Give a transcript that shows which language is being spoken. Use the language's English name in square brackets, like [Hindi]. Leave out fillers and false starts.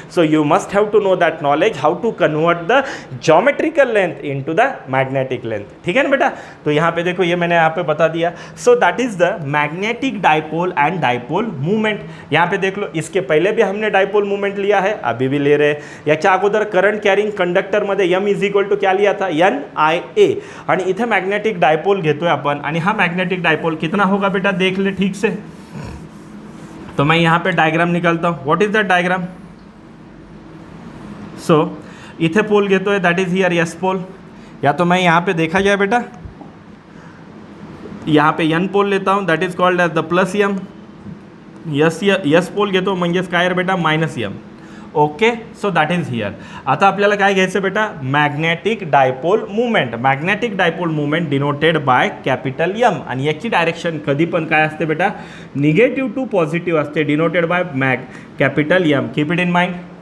[English] So you must have to know that knowledge how to convert the geometrical length into the magnetic length. [Hindi] ठीक है ना बेटा. तो यहाँ पे देखो, ये मैंने यहाँ पे बता दिया. [English] So that is the magnetic dipole and dipole movement. [Hindi] यहाँ पे देख लो, इसके पहले भी हमने डाइपोल मूवमेंट लिया है, अभी भी ले रहे हैं. [Marathi] याच्या अगोदर करंट कॅरिंग कंडक्टरमध्ये [English] M is equal to [Hindi] क्या लिया था, [Marathi] NIA. आणि इथे मॅग्नेटिक डायपोल घेतोय आपण. आणि हा मॅग्नेटिक डायपोल [Hindi] कितना होगा बेटा, देख ले ठीक से. तो मैं यहाँ पे डायग्राम निकालता हूँ. [English] What is that diagram. [Marathi] So इथे पोल घेतोय, [English] That is here yes pole. [Hindi] या तो मैं यहाँ पे देखा जाए बेटा, यहाँ पे N पोल लेता हूँ, [English] That is called as the plus M. [Marathi] Yes pole घेतो म्हणजेच काय रे बेटा, -M. [English] Okay, so that is here. [Marathi] आता आपल्याला काय घ्यायचं बेटा, magnetic dipole movement. [English] Magnetic dipole movement denoted by capital M. [Marathi] आणि याची डायरेक्शन कधी पण काय असते बेटा, निगेटिव्ह टू पॉझिटिव्ह असते, denoted by capital M. [English] Keep it in mind.